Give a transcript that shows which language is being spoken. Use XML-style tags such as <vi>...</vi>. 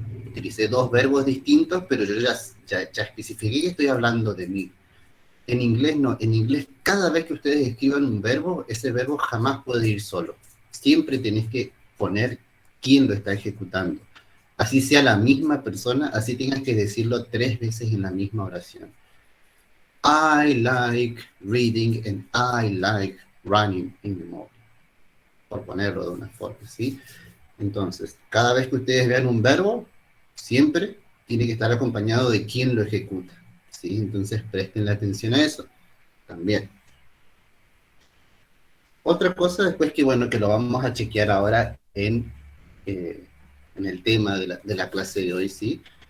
<es>Utilicé dos verbos distintos, pero yo ya especifiqué que estoy hablando de mí. En inglés no, en inglés cada vez que ustedes escriban un verbo, ese verbo jamás puede ir solo. Siempre tenés que poner quién lo está ejecutando. Así sea la misma persona, así tengas que decirlo 3 veces en la misma oración.</es> <en>I like reading and I like running in the morning.</en> <es>Por ponerlo de una forma, ¿sí? Entonces, cada vez que ustedes vean un verbo, siempre tiene que estar acompañado de quién lo ejecuta, ¿sí? Entonces, presten la atención a eso también. Otra cosa después que, bueno, que lo vamos a chequear ahora en el tema de la clase de hoy, ¿sí?</es>